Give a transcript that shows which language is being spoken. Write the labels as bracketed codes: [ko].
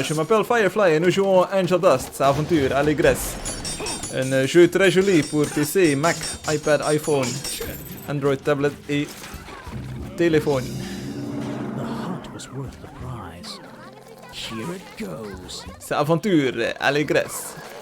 [fr] Je m'appelle Firefly et nous jouons Angeldust, aventure, allégresse. Un jeu très joli pour PC, Mac, iPad, iPhone, Android, tablet et téléphone. [en] The hunt was worth the prize. Here it goes. [fr] C'est aventure, allégresse.